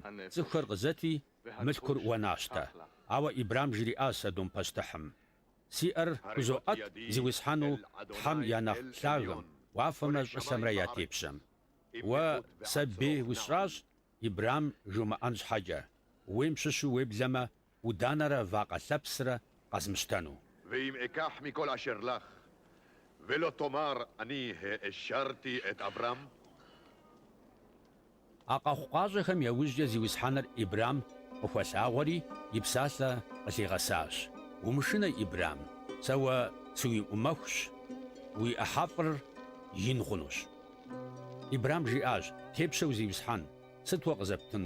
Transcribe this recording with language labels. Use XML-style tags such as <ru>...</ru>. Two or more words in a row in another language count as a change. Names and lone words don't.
<kbd>Цӏыхухэр къызэти, мылъкур уэнащтэ. Ауэ Ибрахьим жриӏащ Содом пащтыхьым: си ӏэр хузоӏэт зиусхьэну Тхьэм я нэхъ лъагэм, уафэмрэ щӏылъэмрэ я тепщэм. Уэ сэ бей усщӏащ Ибрахьим жумыӏэн щхьэкӏэ, уейм щыщу уеблэмэ, уданэрэ вакъэ лъэпсрэ къэзмыщтэну.</kbd> <he>ואם אקח מכל אשר לך, ולא תאמר אני האשרתי את אברהם?</he> <kbd>А къэхъукъащӏэхэм яужькӏэ зиусхьэныр Ибрахьим къыхуэлъагъуэри и псалъэ къылъигъэсащ. Умышынэ, Ибрахьим, сэ уэ сыуиӏумэхущ, уи ӏыхьэфӏыр ин хъунущ. Ибрам жиӏащ: «Тепщэу зиусхьэн, сыт уэ къызэптынур?</kbd>